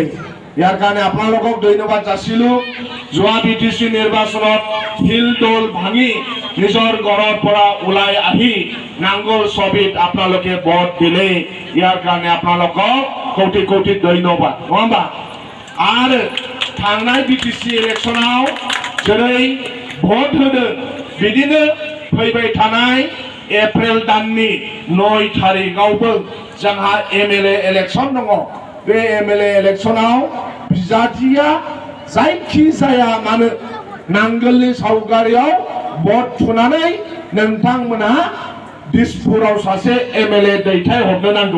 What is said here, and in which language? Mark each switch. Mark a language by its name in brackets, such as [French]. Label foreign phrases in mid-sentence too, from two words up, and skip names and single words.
[Assamese] ইয়াৰ কাৰণে আপোনালোকক ধন্যবাদ যাচিলো। যোৱা বিটিচি নিৰ্বাচনত হিলদোল ভাঙি নিজৰ ঘৰৰ পৰা ওলাই আহি নাঙ্গল ছবিত আপোনালোকে ভোট দিলে। ইয়াৰ কাৰণে আপোনালোকক কোটি কোটি ধন্যবাদ। নবা আৰু [Bodo] थांनाय বিটিচি ইলেকশনাव जेरै भोट होदों बिदिनो फैबाय थानाय एप्रिल दाननि 9 तारिखआवबो जोंहा एमएलए इलेक्शन दङ। बे एमएलए इलेक्शनाव बिजाथिया जायखि जाया मानो नांगोलनि सावगारियाव भोट थुनानै नोंथांमोनहा दिसपुराव सासे एमएलए दैथाय हरनो नांगौ।